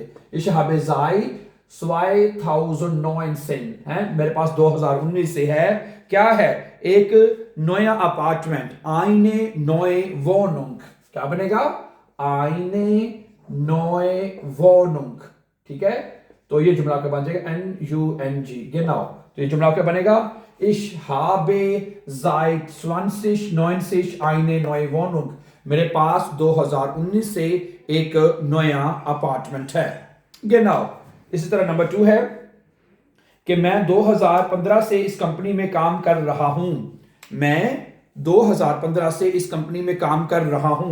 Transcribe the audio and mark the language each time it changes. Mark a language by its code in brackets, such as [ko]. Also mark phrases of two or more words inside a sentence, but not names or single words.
[de] ich habe seit [ur] 2019 ہے، میرے پاس 2019 سے ہے. کیا ہے؟ ایک نیا اپارٹمنٹ. [de] eine neue Wohnung [ur] کیا بنے گا? [de] eine neue Wohnung. [ur] ٹھیک ہے، تو یہ جملہ کیا بن جائے گا? [de] NUNG genau। [ur] تو یہ جملہ کیا بنے گا? [de] Ich habe seit 2019 eine neue Wohnung। [ur] میرے پاس 2019 سے ایک نیا اپارٹمنٹ ہے. genau। اسی طرح نمبر 2 ہے کہ میں 2015 سے اس کمپنی میں کام کر رہا ہوں. میں 2015 سے اس کمپنی میں کام کر رہا ہوں.